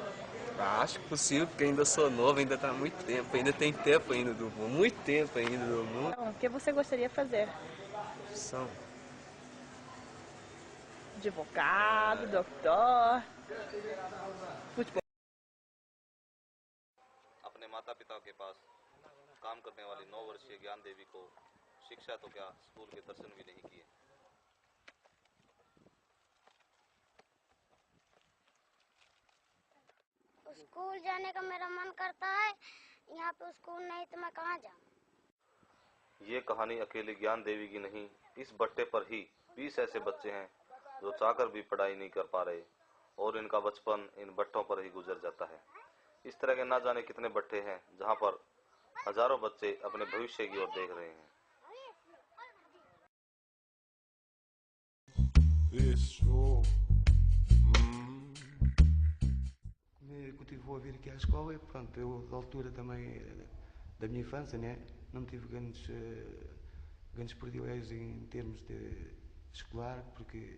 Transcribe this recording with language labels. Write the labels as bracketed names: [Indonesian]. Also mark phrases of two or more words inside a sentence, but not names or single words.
[Portuguese] Acho possível, porque ainda sou novo, ainda está muito tempo, ainda tem tempo ainda do mundo, muito tempo ainda do mundo. Então, o que você gostaria de fazer? Profissão. Advogado, doutor, futebol. [Hindi] वाली 9 वर्षीय ज्ञान देवी को शिक्षा तो क्या स्कूल के दर्शन भी नहीं किए। स्कूल जाने का मेरा मन करता है, यहाँ पे स्कूल नहीं तो मैं कहाँ जाऊँ। ये कहानी अकेली ज्ञान देवी की नहीं, इस बट्टे पर ही 20 ऐसे बच्चे हैं जो चाहकर भी पढ़ाई नहीं कर पा रहे और इनका बचपन इन बट्टों पर ही गुजर जाता है। इस तरह के ना जाने कितने बट्टे हैं जहाँ पर हजारों बच्चे अपने भविष्य की ओर देख रहे हैं। [Portuguese] Eu tive a vir aqui à escola e, pronto, eu, da altura também da minha infância, né, não tive grandes privilégios em termos de escolar, porque